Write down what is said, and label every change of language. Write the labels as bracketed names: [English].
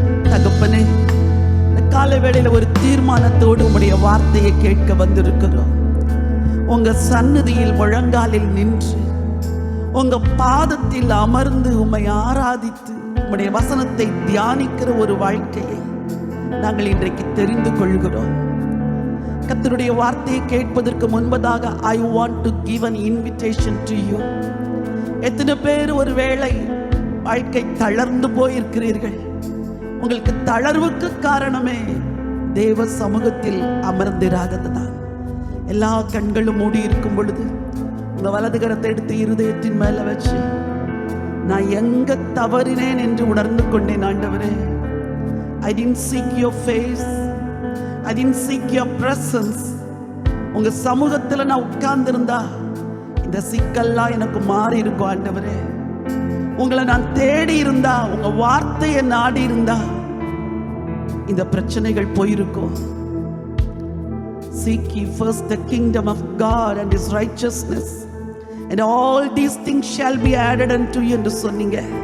[Tamil] தகப்பனே, இந்த காலை வேளையில ஒரு தீர்மானத்தோடு உம்முடைய வார்த்தையை கேட்க வந்திருக்கிறோம். உங்க சந்நிதியில் முழங்காலில் நின்று உங்க பாதத்தில் அமர்ந்து உம்மை ஆராதித்து உம்முடைய வசனத்தை தியானிக்கிற ஒரு வாழ்க்கையை நாங்கள் இன்றைக்கு தெரிந்து கொள்கிறோம். கர்த்தருடைய வார்த்தையை கேட்பதற்கு முன்பதாக [English] I want to give an invitation to you. [Tamil] எத்தனை பேர் ஒரு வேளை வாழ்க்கை தளர்ந்து போயிருக்கிறீர்கள்? உங்களுக்கு தளர்வுக்கு காரணமே தேவ சமூகத்தில் அமர்ந்திராததுதான். எல்லா கண்களும் மூடி இருக்கும் பொழுது உங்க வலது கரத்தை எடுத்து இருதயத்தின் மேல வச்சு நான் எங்க தவறினேன் என்று உணர்ந்து கொண்டேன் ஆண்டவரே. [English] I didn't seek your face, I didn't seek your presence. [Tamil] உங்க சமூகத்துல நான் உட்கார்ந்திருந்தா இந்த சிக்கல்லாம் எனக்கு மாறி இருக்கும் ஆண்டவரே. உங்களை நான் தேடி இருந்தா, உங்க வார்த்தையை நாடி இருந்தா இந்த பிரச்சனைகள் போயிருக்கும். [English] Seek ye first the kingdom of God and his righteousness, and all these things shall be added unto you [Tamil] என்று சொன்னீங்க.